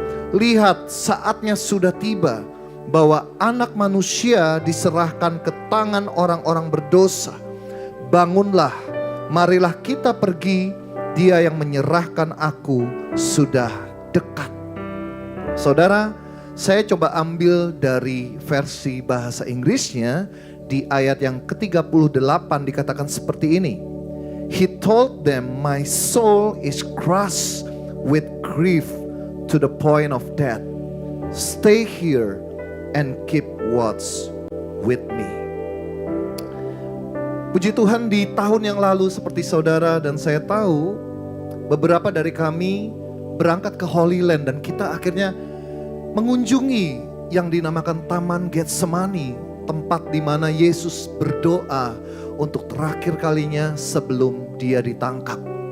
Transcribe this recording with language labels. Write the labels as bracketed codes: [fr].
[id] Lihat, saatnya sudah tiba bahwa Anak Manusia diserahkan ke tangan orang-orang berdosa. Bangunlah, marilah kita pergi, Dia yang menyerahkan aku sudah dekat. Saudara, saya coba ambil dari versi bahasa Inggrisnya. Di ayat yang ke-38 dikatakan seperti ini. [en] He told them, My soul is crushed with grief to the point of death. Stay here and keep watch with me. [id] Puji Tuhan, di tahun yang lalu seperti saudara dan saya tahu, beberapa dari kami berangkat ke Holy Land dan kita akhirnya mengunjungi yang dinamakan Taman Getsemani, tempat di mana Yesus berdoa untuk terakhir kalinya sebelum dia ditangkap.